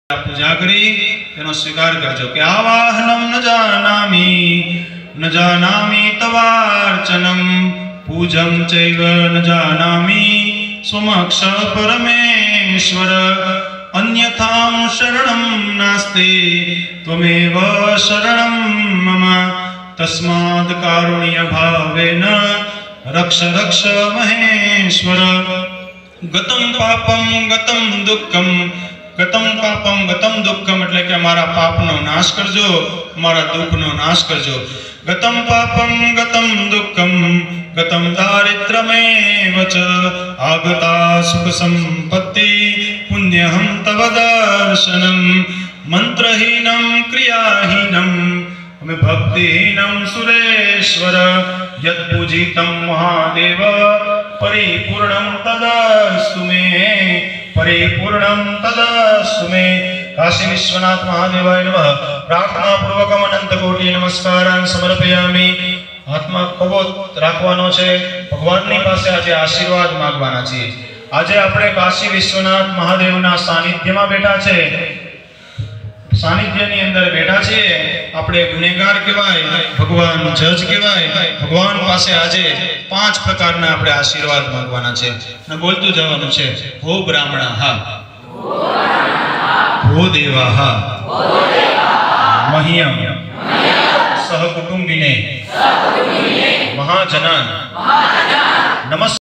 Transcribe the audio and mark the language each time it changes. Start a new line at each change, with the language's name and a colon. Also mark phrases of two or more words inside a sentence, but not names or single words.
Gujarati: પૂજા કરી તેનો સ્વીકાર કરજો કિ
Sanskrit: आवाहनम न जानामि तवार्चनम पूजम चैव न जानामि स्वमक्ष परमेश्वर अन्यथां शरणं नास्ति त्वमेव शरणं मम तस्मात् कारुण्य भावेन रक्ष रक्ष महेश्वर गतं पापं गतं दुःखं गतं पापं गतं दुःखम
Gujarati: એટલે કે મારા પાપનો નાશ કરજો મારા દુઃખનો નાશ કરજો
Sanskrit: गतं पापं गतं दुःखं गतं दारिद्र्यमेव च आगता सुख संपत्ति पुण्यहं तव दर्शनं मंत्रहीनं क्रियाहीनं भक्तिहीनं सुरेश्वर यत्पूजितं महादेव परिपूर्णं तदस्तु मे परिपूर्णं तदस्तु मे। काशी विश्वनाथ महादेवाय नमः। प्रार्थना पूर्वकम अनंत कोटि नमस्कारान् समर्पयामि।
Gujarati: हाथમાં કબોત રાખવાનો છે, ભગવાનની પાસે આજે આશીર્વાદ માંગવાના છે। આજે આપણે કાશી વિશ્વનાથ મહાદેવના સાનિધ્યમાં બેઠા છે, સાનિધ્યની અંદર બેઠા છે। આપણે ગુનેગાર કહેવાય, ભગવાન જજ કહેવાય। ભગવાન પાસે આજે 5 પ્રકારના આપણે આશીર્વાદ માંગવાના છે અને બોલતું જવાનું છે।
Sanskrit: હો બ્રાહ્મણા
Gujarati: હા,
Sanskrit: भो देवाः मह्यं सहकुटुम्बिने महाजनान् नमस्ते।